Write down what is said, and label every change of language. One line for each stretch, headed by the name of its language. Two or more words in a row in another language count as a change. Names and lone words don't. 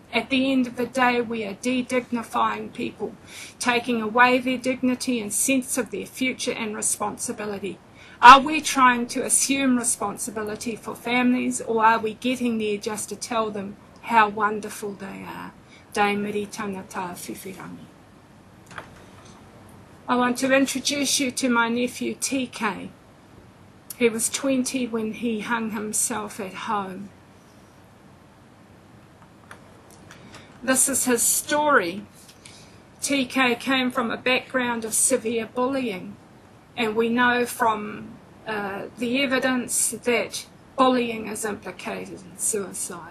English: At the end of the day, we are de-dignifying people, taking away their dignity and sense of their future and responsibility. Are we trying to assume responsibility for families, or are we getting there just to tell them how wonderful they are?
Māori: Dei miri tangata whiwhirangi.
English: I want to introduce you to my nephew TK. He was 20 when he hung himself at home. This is his story. TK came from a background of severe bullying, and we know from the evidence that bullying is implicated in suicide.